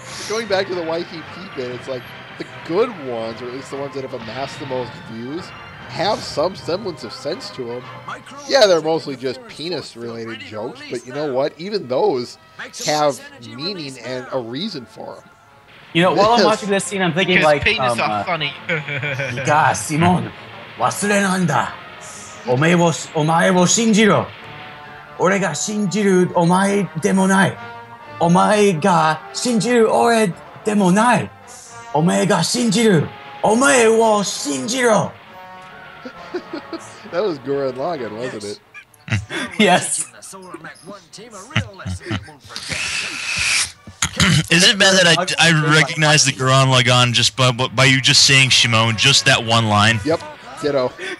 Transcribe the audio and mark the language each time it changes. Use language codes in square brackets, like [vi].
[en] Going back to the YTP bit, it's like the good ones, or at least the ones that have amassed the most views, have some semblance of sense to them. Yeah, they're mostly just penis-related jokes, but you know what? Even those have meaning and a reason for them. You know, while I'm watching this scene, I'm thinking like, penis are funny. [ja] いいか、シモン、忘れなんだ。お前を信じろ。俺が信じるお前でもない。お前が信じる俺でもない。お前が信じるお前を信じろ。 [en] That was Gurren Lagann, wasn't it? Yes. Is it bad that I recognize the Gurren Lagann just by you just saying Shimon, just that one line? Yep, ditto.